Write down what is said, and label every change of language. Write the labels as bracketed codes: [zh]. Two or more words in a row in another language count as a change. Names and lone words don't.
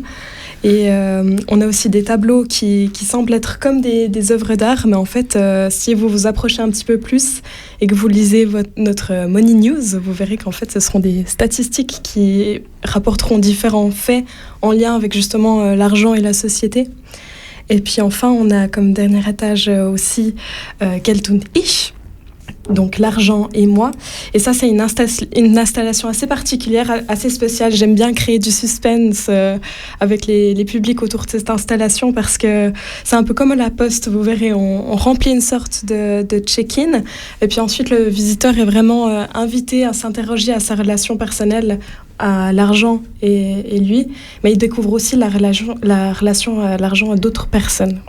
[fr] Et on a aussi des tableaux qui semblent être comme des œuvres d'art, mais en fait, si vous vous approchez un petit peu plus et que vous lisez notre Money News, vous verrez qu'en fait, ce seront des statistiques qui rapporteront différents faits en lien avec justement l'argent et la société. Et puis enfin, on a comme dernier étage aussi [de] Geld und ich, [fr] donc l'argent et moi. Et ça, c'est une installation assez particulière, assez spéciale. J'aime bien créer du suspense avec les publics autour de cette installation parce que c'est un peu comme à la poste, vous verrez, on remplit une sorte de check-in et puis ensuite le visiteur est vraiment invité à s'interroger à sa relation personnelle à l'argent et lui, mais il découvre aussi la relation à l'argent à d'autres personnes.